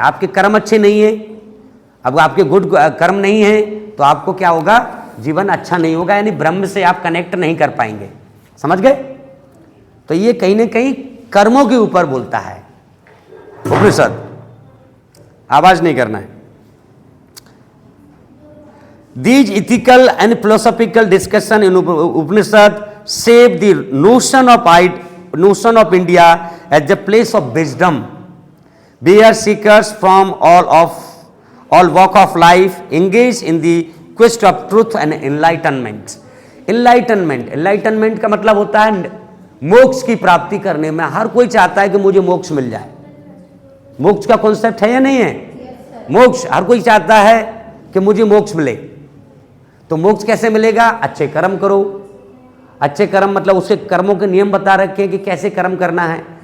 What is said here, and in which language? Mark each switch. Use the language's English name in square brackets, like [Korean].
[Hindi] आपके कर्म अच्छे नहीं है, अब आपके गुड कर्म नहीं है, तो आपको क्या होगा? जीवन अच्छा नहीं होगा, यानी ब्रह्म से आप कनेक्ट नहीं कर पाएंगे, समझ गए? तो ये कहीं ना कहीं कर्मों के ऊपर बोलता है उपनिषद। आवाज नहीं करना है। [English] These ethical and philosophical discussion in Upanishad shape the notion of India as the place of wisdom, where seekers from all walk of life engage in the quest of truth and enlightenment. [Hindi] Enlightenment का मतलब होता है मोक्ष की प्राप्ति करने में। हर कोई चाहता है कि मुझे मोक्ष मिल जाए। मोक्ष का कॉन्सेप्ट है या नहीं है? मोक्ष हर कोई चाहता है कि मुझे मोक्ष मिले। तो मोक्ष कैसे मिलेगा? अच्छे कर्म करो। अच्छे कर्म मतलब उसके कर्मों के नियम बता रखे हैं कि कैसे कर्म करना है।